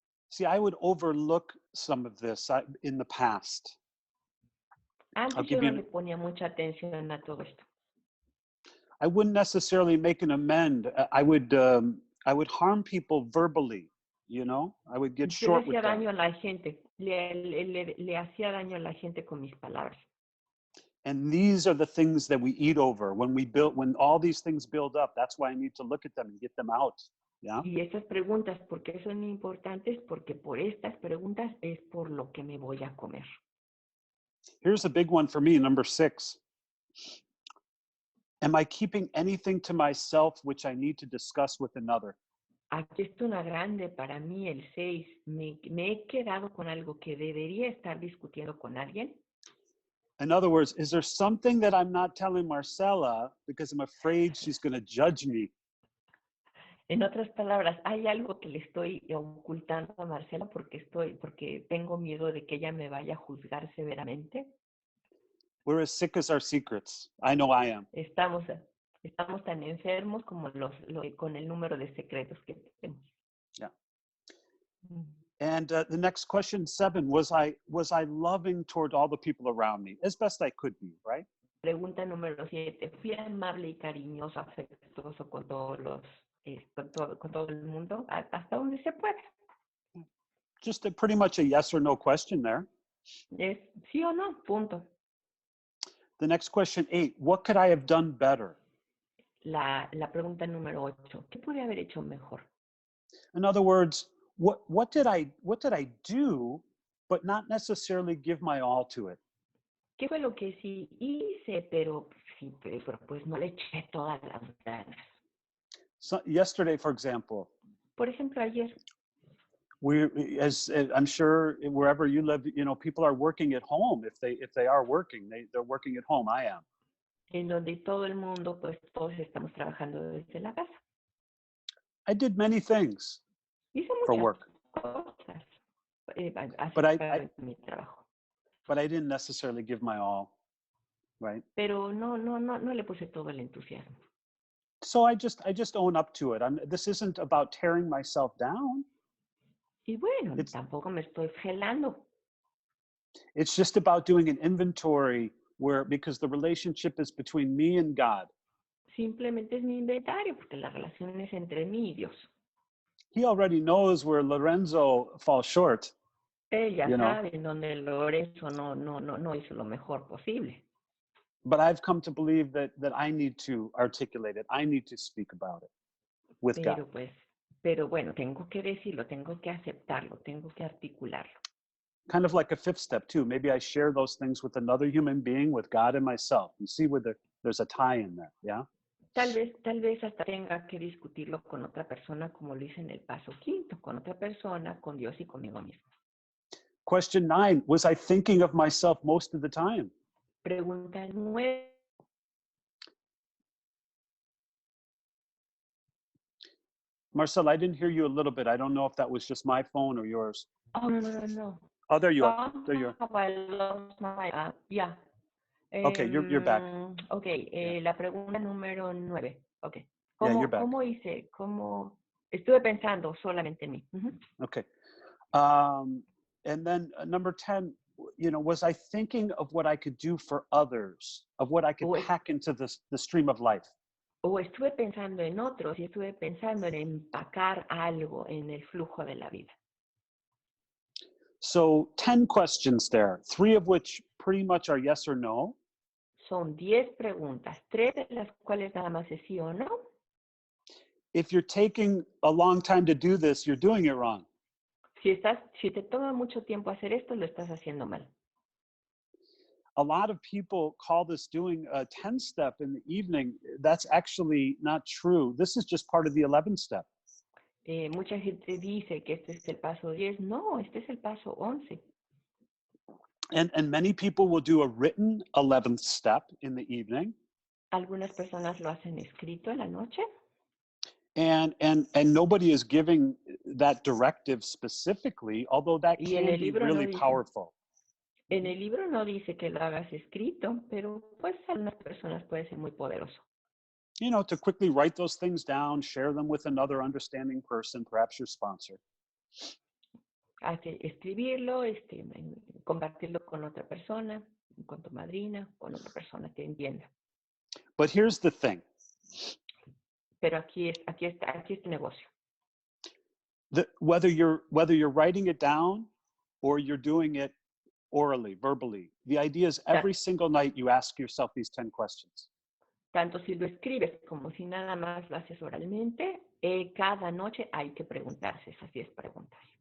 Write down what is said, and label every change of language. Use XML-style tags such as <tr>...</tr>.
<en>See, I would overlook some of this in the past.</en> <es>Antes yo no le ponía mucha atención a todo esto.</es> <en>I wouldn't necessarily make an amend. I would harm people verbally, you know? I would get short with them.</en> <es>Yo le hacía daño a la gente, le hacía daño a la gente con mis palabras.</es> <en>And these are the things that we eat over. When all these things build up, that's why I need to look at them and get them out. Yeah?</en> <es>Y estas preguntas, ¿por qué son importantes? Porque por estas preguntas es por lo que me voy a comer.</es> <en>Here's a big one for me, number 6. Am I keeping anything to myself which I need to discuss with another?</en> <es>Aquí está una grande para mí, el 6. Me he quedado con algo que debería estar discutiendo con alguien.</es> <en>In other words, is there something that I'm not telling Marcela because I'm afraid she's going to judge me?</en> <es>En otras palabras, ¿hay algo que le estoy ocultando a Marcela porque tengo miedo de que ella me vaya a juzgar severamente?</es> <en>We're as sick as our secrets. I know I am.</en> <es>Estamos tan enfermos como con el número de secretos que tenemos.</es> <en>Yeah. And the next question, 7, was I loving toward all the people around me as best I could be, right?</en> <es>Pregunta número 7. ¿Fui amable y cariñoso, afectuoso con con todo el mundo? Hasta donde se puede.</es> <en>Just pretty much a yes or no question there.</en> <es>Es sí o no, punto.</es> <en>The next question, 8, what could I have done better?</en> <es>La pregunta número 8. ¿Qué pude haber hecho mejor?</es> <en>In other words, what did I do, but not necessarily give my all to it?</en> <es>¿Qué fue lo que sí hice, pero pues no le eché todas las ganas?</es> <en>So, yesterday, for example,</en> <es>Por ejemplo, ayer,</es> <en>as I'm sure wherever you live, people are working at home. If they are working, they're working at home. I am.</en> <es>en donde todo el mundo, pues todos estamos trabajando desde la casa.</es> <en>I did many things</en> <es>Hice</es> <en>for</en> <es>muchas</es> <en>work,</en> <es>cosas</es> <en>but</en> <es>acerca de mi trabajo.</es> <en>but I didn't necessarily give my all, right?</en> <es>Pero no le puse todo el entusiasmo.</es> <en>So I just own up to it. This isn't about tearing myself down.</en> <es>Y bueno, tampoco me estoy gelando.</es> <en>It's just about doing an inventory because the relationship is between me and God.</en> <es>Simplemente es mi inventario, porque la relación es entre mí y Dios.</es> <en>He already knows where Lorenzo falls short.</en> <es>Él ya sabe en donde Lorenzo no hizo lo mejor posible.</es> <en>But I've come to believe that I need to articulate it. I need to speak about it with God.</en> <es>Pero bueno, tengo que decirlo, tengo que aceptarlo, tengo que articularlo.</es> <en>Kind of like a 5th step too. Maybe I share those things with another human being, with God and myself. You see where there's a tie in there, yeah?</en> <es>Tal vez hasta tenga que discutirlo con otra persona, como lo hice en el paso 5, con otra persona, con Dios y conmigo mismo.</es> <en>Question 9, was I thinking of myself most of the time?</en> <es>Pregunta 9.</es> <en>Marcel, I didn't hear you a little bit. I don't know if that was just my phone or yours. Oh, no. Oh, there you are. There you are. I lost my yeah. Okay, you're back. Okay, Yeah.</en> <es>La pregunta número 9. Okay.</es> <en>Yeah, you're back.</en> <es>¿Cómo hice? Estuve pensando solamente en mí.</es> <en>Okay. And then number 10, was I thinking of what I could do for others, of what I could pack into the stream of life?</en> <es>O estuve pensando en otros y estuve pensando en empacar algo en el flujo de la vida.</es> <en>So 10 questions there, 3 of which pretty much are yes or no.</en> <es>Son 10 preguntas, 3 de las cuales nada más es sí o no.</es> <en>If you're taking a long time to do this, you're doing it wrong.</en> <es>Si te toma mucho tiempo hacer esto, lo estás haciendo mal.</es> <en>A lot of people call this doing a 10-step in the evening. That's actually not true. This is just part of the 11th step.</en> <es>Mucha gente dice que este es el paso 10. No, este es el paso 11.</es> <en>And many people will do a written 11th step in the evening.</en> <es>Algunas personas lo hacen escrito en la noche.</es> <en>And nobody is giving that directive specifically, although that can be really powerful.</en> <es>En el libro no dice que lo hagas escrito, pero pues algunas personas puede ser muy poderoso.</es> <en>To quickly write those things down, share them with another understanding person, perhaps your sponsor.</en> <es>Escribirlo, compartirlo con otra persona, con tu madrina, con otra persona que entienda.</es> <en>But here's the thing.</en> <es>Pero aquí está este negocio.</es> <en>Whether you're writing it down or you're doing it orally, verbally, the idea is every single night you ask yourself these 10 questions.</en> <es>Tanto si lo escribes como si nada más lo haces oralmente, cada noche hay que preguntarse esas 10 preguntas.</es>